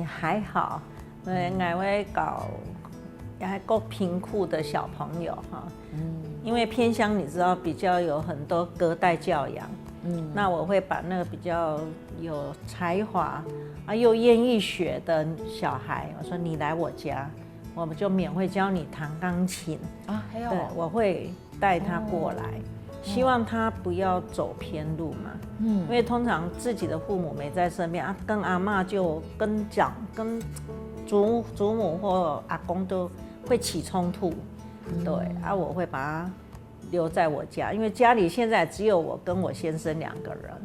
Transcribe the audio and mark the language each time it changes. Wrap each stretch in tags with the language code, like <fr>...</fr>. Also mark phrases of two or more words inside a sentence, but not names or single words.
<zh>還好，我會搞還夠貧苦的小朋友哈，因為偏鄉你知道比較有很多隔代教養，那我會把那個比較有才華又願意學的小孩，我說你來我家，我們就免費教你彈鋼琴啊，還有，對，我會帶他過來，希望他不要走偏路嘛。因为通常自己的父母没在身边啊，跟阿嬷就跟祖母或阿公都会起冲突。对啊，我会把他留在我家，因为家里现在只有我跟我先生2个人。</zh>